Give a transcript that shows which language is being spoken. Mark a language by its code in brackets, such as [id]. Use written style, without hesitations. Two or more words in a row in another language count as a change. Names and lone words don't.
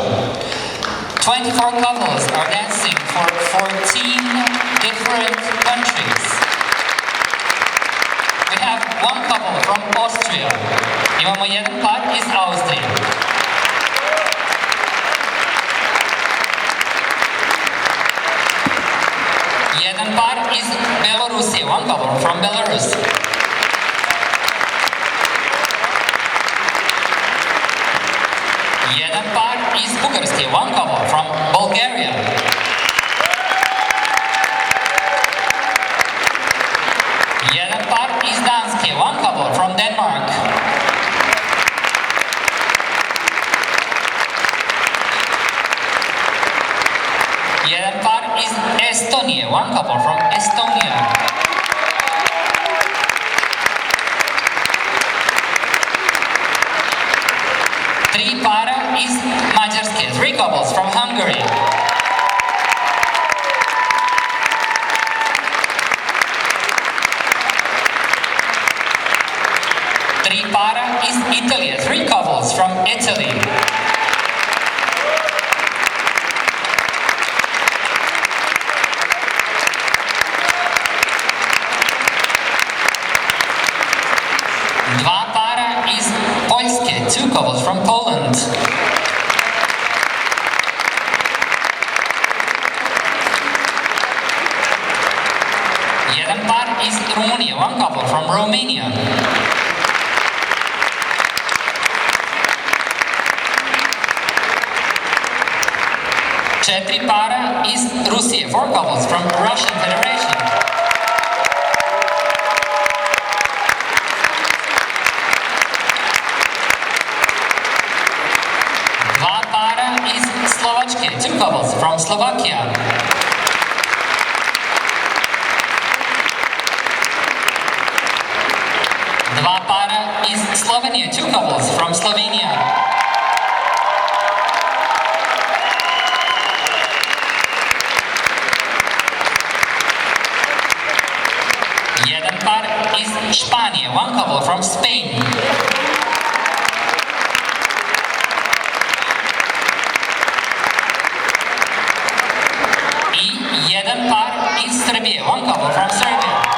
[en] 24 couples are dancing for 14 different countries. We have one couple from Austria. [sr] Imamo jedan par iz Austrije. Jedan par iz Belorusije, [en] one couple from Belarus. [sr] Jedan par iz Bugarske, [en] one couple from Bulgaria. [sr] Jedan par iz Danske, [en] one couple from Denmark. [sr] Jedan par iz Estonije, [en] one couple from Estonia. [sr] Tri para iz Mađarske, [en] three couples from Hungary. [sr] Tri para iz Italije, [en] three couples from Italy. [sr] Dva para iz Poljske, [en] two couples from Poland. [sr] Jedan par iz Rumunije, [en] one couple from Romania. [sr] Četiri para iz Rusije, [en] four couples from Russian Federation. [sr] Dva para iz Slovačke, [en] two couples from Slovakia. [sr] Dva para iz Slovenije, [en] two couples from Slovenia. [sr] Jedan par iz Španije, [en] one couple from Spain. [sr] I jedan par iz Srbije, [en] one couple from Serbia.